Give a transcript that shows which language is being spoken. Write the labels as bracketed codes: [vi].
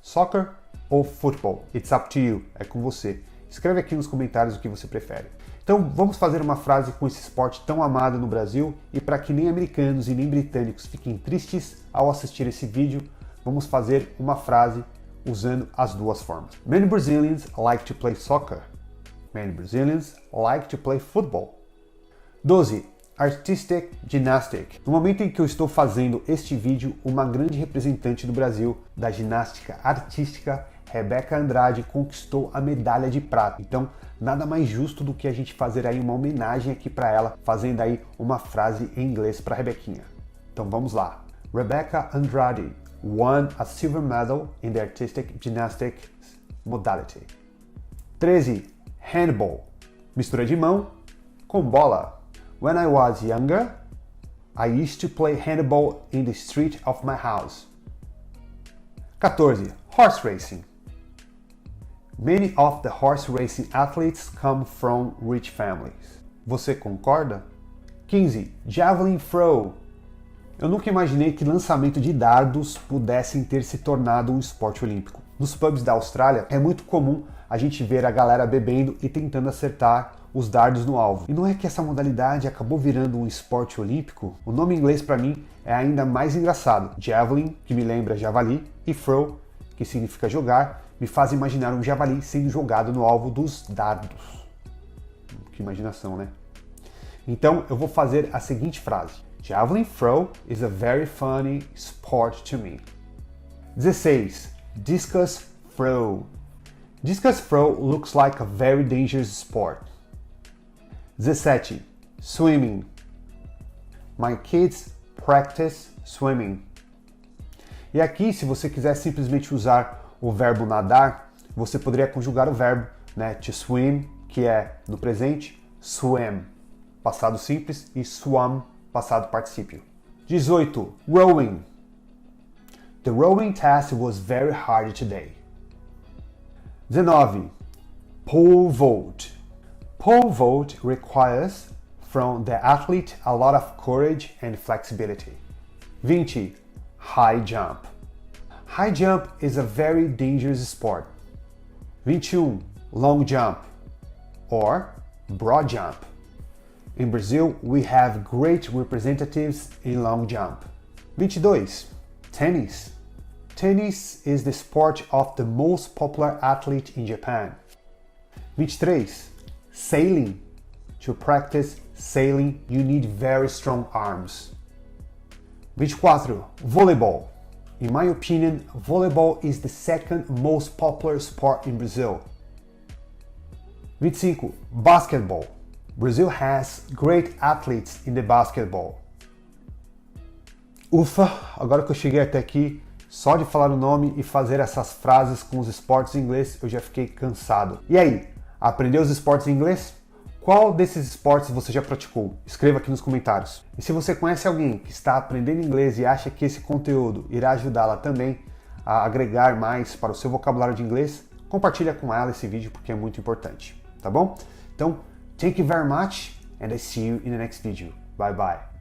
[en] Soccer ou football? It's up to you. [pt] É com você. Escreve aqui nos comentários o que você prefere. Então, vamos fazer uma frase com esse esporte tão amado no Brasil e para que nem americanos e nem britânicos fiquem tristes ao assistir esse vídeo, vamos fazer uma frase usando as duas formas. [en] Many Brazilians like to play soccer. Many Brazilians like to play football. 12. Artistic Gymnastic. [pt] No momento em que eu estou fazendo este vídeo, uma grande representante do Brasil da ginástica artística, Rebeca Andrade, conquistou a medalha de prata. Então, nada mais justo do que a gente fazer aí uma homenagem aqui para ela, fazendo aí uma frase em inglês para Rebequinha. Então vamos lá. [en] Rebecca Andrade won a silver medal in the artistic gymnastics modality. 13. Handball. [pt] Mistura de mão com bola. [en] When I was younger, I used to play handball in the street of my house. 14. Horse racing. Many of the horse racing athletes come from rich families. [pt] Você concorda? 15. Javelin throw. Eu nunca imaginei que lançamento de dardos pudessem ter se tornado um esporte olímpico. Nos pubs da Austrália é muito comum a gente ver a galera bebendo e tentando acertar os dardos no alvo. E não é que essa modalidade acabou virando um esporte olímpico? O nome em inglês para mim é ainda mais engraçado. Javelin, que me lembra javali, e throw, que significa jogar, me faz imaginar um javali sendo jogado no alvo dos dardos. Que imaginação, né? Então eu vou fazer a seguinte frase. [en] Javelin throw is a very funny sport to me. 16. Discus throw. Discus throw looks like a very dangerous sport. 17. Swimming. My kids practice swimming. [pt] E aqui, se você quiser simplesmente usar o verbo nadar, você poderia conjugar o verbo, né, to swim, que é no presente, swim, passado simples, e swam, passado particípio. [en] 18. Rowing. The rowing test was very hard today. 19. Pole vault. Pole vault requires from the athlete a lot of courage and flexibility. 20. High jump. High jump is a very dangerous sport. 21. Long jump or broad jump. In Brazil, we have great representatives in long jump. 22. Tennis. Tennis is the sport of the most popular athlete in Japan. 23. Sailing. To practice sailing, you need very strong arms. 24. Volleyball. In my opinion, volleyball is the second most popular sport in Brazil. 25. Basketball. Brazil has great athletes in the basketball. [pt] Ufa, agora que eu cheguei até aqui, só de falar o nome e fazer essas frases com os esportes em inglês, eu já fiquei cansado. E aí, aprendeu os esportes em inglês? Qual desses esportes você já praticou? Escreva aqui nos comentários. E se você conhece alguém que está aprendendo inglês e acha que esse conteúdo irá ajudá-la também a agregar mais para o seu vocabulário de inglês, compartilha com ela esse vídeo porque é muito importante, tá bom? Então, [en] thank you very much and I see you in the next video. Bye bye.